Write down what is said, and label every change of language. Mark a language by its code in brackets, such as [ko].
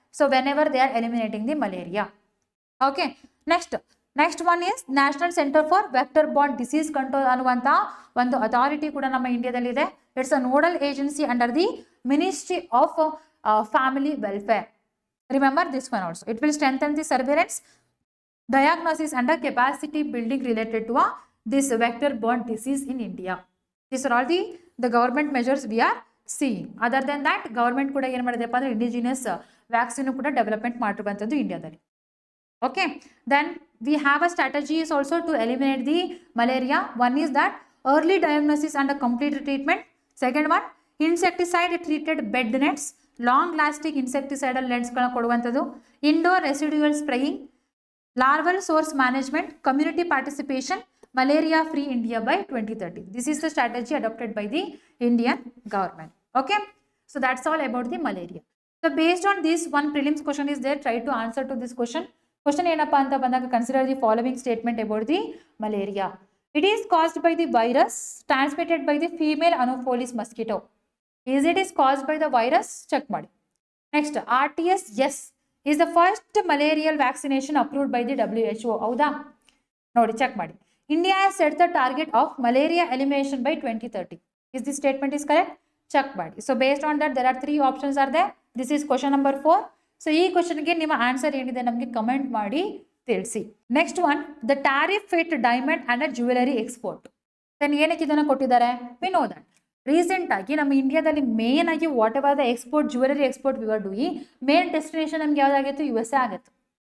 [en] So whenever they are eliminating the malaria. Okay, next one is national centre for vector borne disease control [kn] ಅನ್ನುವಂಥ ಒಂದು authority ಕೂಡ ನಮ್ಮ ಇಂಡಿಯಾದಲ್ಲಿ ಇದೆ. [en] It's a nodal agency under the ministry of family welfare. Remember this one also. It will strengthen the surveillance, diagnosis and capacity building related to this vector borne disease in India. These are all the government measures we are seeing. Other than that, government [kn] kuda ಏನು ಮಾಡಿದೆಪ್ಪ ಅಂದ್ರೆ [en] indigenous vaccine ಕೂಡ development [kn] ಮಾಡಿರುವಂಥದ್ದು ಇಂಡಿಯಾದಲ್ಲಿ. [en] Okay, then we have a strategy is also to eliminate the malaria. One is that early diagnosis and a complete treatment. Second one, insecticide treated bed nets, long lasting insecticidal nets [kn] ಗಳನ್ನ ಕೊಡುವಂಥದ್ದು. [en] Indoor residual spraying, larval source management, community participation, malaria free India by 2030. This is the strategy adopted by the Indian government. Okay, so that's all about the malaria. So based on this, one prelims question is there. Try to answer to this question. Question [kn] ಏನಪ್ಪಾ ಅಂತ ಬಂದಾಗ [en] consider the following statement about the malaria. It is caused by the virus transmitted by the female Anopheles mosquito. Is it is caused by the virus? Check ಮಾಡಿ. Next, RTS, yes, is the first malarial vaccination approved by the WHO. [kn] ಹೌದಾ? ನೋಡಿ check ಮಾಡಿ. [en] India has set the target of malaria elimination by 2030. Is this statement is correct? Check ಮಾಡಿ. So based on that, there are 3 options are there. This is question number 4. [kn] So ಈ ಕ್ವಶನ್ಗೆ ನಿಮ್ಮ answer ಏನಿದೆ ನಮಗೆ comment ಮಾಡಿ ತಿಳಿಸಿ. [en] Next one, the tariff fit diamond and jewellery export. [kn] Then ಏನಕ್ಕೆ ಇದನ್ನು ಕೊಟ್ಟಿದ್ದಾರೆ? [en] we know that [kn] ರೀಸೆಂಟ್ ಆಗಿ ನಮ್ಮ ಇಂಡಿಯಾದಲ್ಲಿ ಮೇನ್ ಆಗಿ what ever the export, jewellery export [en] we are doing, [kn] main destination ನಮ್ಗೆ ಯಾವ್ದಾಗಿತ್ತು? USA ಆಗಿತ್ತು.